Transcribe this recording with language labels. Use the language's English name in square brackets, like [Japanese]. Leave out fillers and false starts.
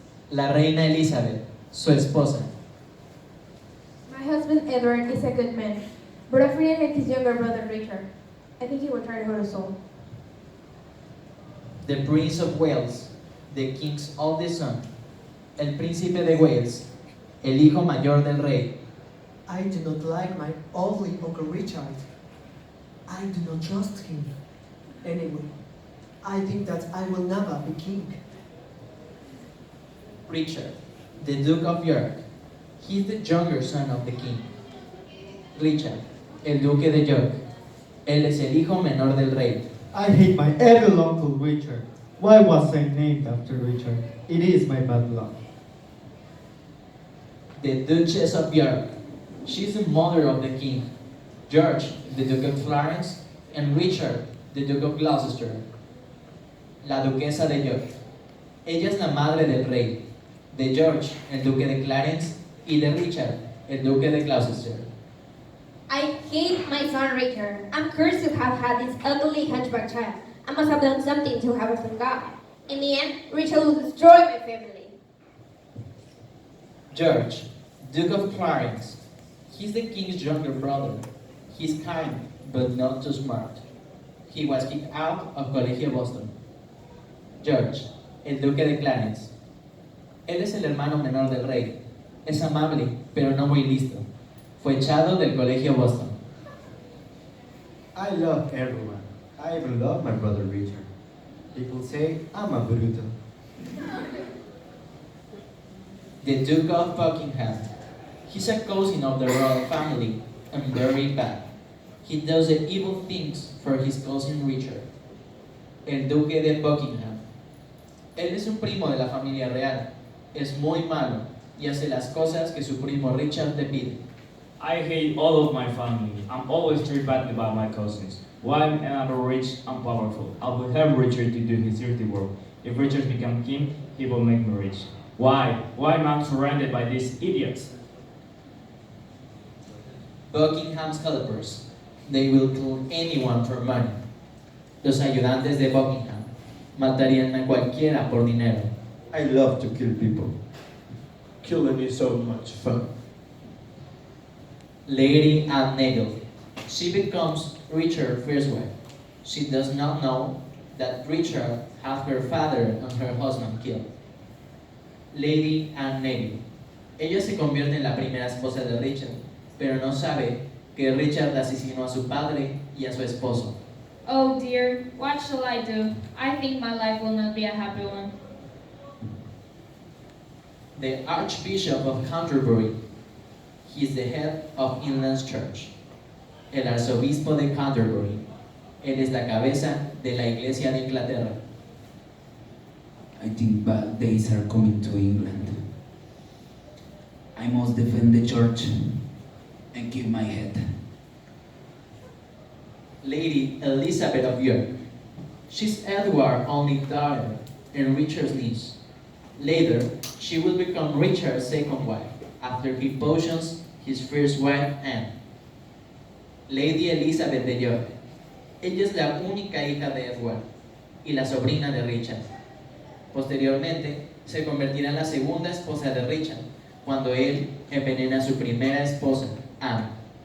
[Spanish] La Reina Elizabeth, su esposa. [English] My husband Edward is a good man, but I really like his younger brother Richard. I think he will try to hurt us all. The Prince of Wales, the King's oldest son. [Spanish] El Príncipe de Wales, el hijo mayor del rey. [English] I do not like my ugly Uncle Richard. I do not trust him. Anyway, I think that I will never be king. Richard, the Duke of York. He is the younger son of the king. [Spanish] Richard, el Duque de York. Él es el hijo menor del rey. [English] I hate my evil Uncle Richard. Why was I named after Richard? It is my bad luck. The Duchess of York. She is the mother of the king. George, the Duke of Clarence, and Richard, the Duke of Gloucester. [Spanish] La Duquesa de York. Ella es la madre del rey, de George, el Duque de Clarence, y de Richard, el Duque de Gloucester. [English] I hate my son Richard. I'm cursed to have had this ugly hunchback child. I must have done something to have it from God. In the end, Richard will destroy my family. George, Duke of Clarence. He's the king's younger brother. He's kind, but not too smart. He was kicked out of Colegio Boston. [Spanish] George, el Duque de Clarence. Él es el hermano menor del rey. Es amable, pero no muy listo. Fue echado del Colegio Boston. [English] I love everyone. I even love my brother Richard. People say I'm a brutal. The Duke of Buckingham. He's a cousin of the royal family and very bad. He does the evil things for his cousin Richard. [Spanish] El Duque de Buckingham. Él es un primo de la familia real. Es muy malo y hace las cosas que su primo Richard le pide. [English] I hate all of my family. I'm always treated badly by my cousins. Why am I rich and powerful? I will help Richard to do his dirty work. If Richard becomes king, he will make me rich. Why? Why am I surrounded by these idiots? Buckingham's helpers. They will kill anyone for money. [Spanish] Los ayudantes de Buckingham matarían a cualquiera por dinero. [English] I love to kill people. Killing is so much fun. Lady Anne Neville. She becomes Richard's first wife. She does not know that Richard had her father and her husband killed. [Spanish] Lady Anne Neville. Ella se convierte en la primera esposa de Richard, pero no sabe que Richard asesinó a su padre y a su esposo. [English] Oh dear, what shall I do? I think my life will not be a happy one. The Archbishop of Canterbury. He is the head of England's church. [Spanish] El arzobispo de Canterbury. Él es la cabeza de la Iglesia de Inglaterra. [English] I think bad days are coming to England. I must defend the church and keep my head. Lady Elizabeth of York. She's Edward's only daughter and Richard's niece. Later, she will become Richard's second wife, after he poisons his first wife, Anne. [Spanish] Lady Elizabeth de York. Ella es la única hija de Edward y la sobrina de Richard. Posteriormente, se convertirá en la segunda esposa de Richard, cuando él envenena a su primera esposa, Anne.